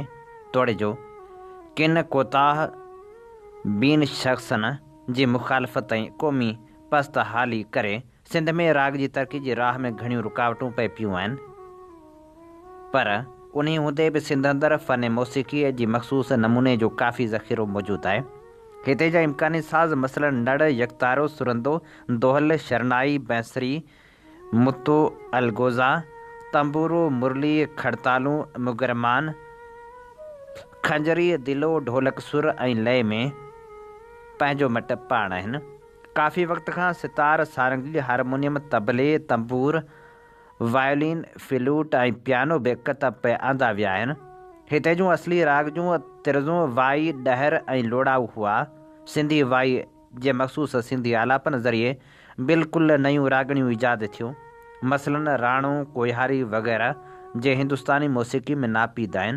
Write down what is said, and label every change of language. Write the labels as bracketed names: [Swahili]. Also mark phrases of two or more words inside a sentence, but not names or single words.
[Sindhi] तोड़े जो किन कोताह ॿिनि शख़्सनि जी मुखालफ़त ऐं क़ौमी पस्त हाली करे सिंध में राग जी तरक़ी जी राह में घणियूं रुकावटूं पए पियूं आहिनि, पर उन हूंदे बि सिंध अंदरि फ़न मौसीक़ीअ जी मख़सूस नमूने जो काफ़ी ज़ख़ीरो मौजूदु आहे। हिते जा इम्कानी साज़ मसलन नड़, यकतारो, सुरंदो, दोहल, शरनाई, बैंसरी, मुतो, अलगोज़ा, तंबूरो, मुरली, खड़तालू, मुगरमान, खंजरी, दिलो, ढोलक सुर ऐं लय में पंहिंजो मट पाण आहिनि। काफ़ी वक़्त खां सितार, सारंगी, हारमोनियम, तबले, तंबूर, वायोलिन, फ्लूट ऐं पियानो बि कतब पे आंदा विया आहिनि। हिते जूं असली राग जूं तिरज़ूं वाई, ॾहर ऐं लोड़ाऊ हुआ। सिंधी वाई जे मख़सूस सिंधी आलापन ज़रिए बिल्कुलु नयूं रागणियूं ईजाद थियूं, मसलन राणो, कोहियारी वग़ैरह जे हिंदुस्तानी मौसीक़ी में नापीद आहिनि।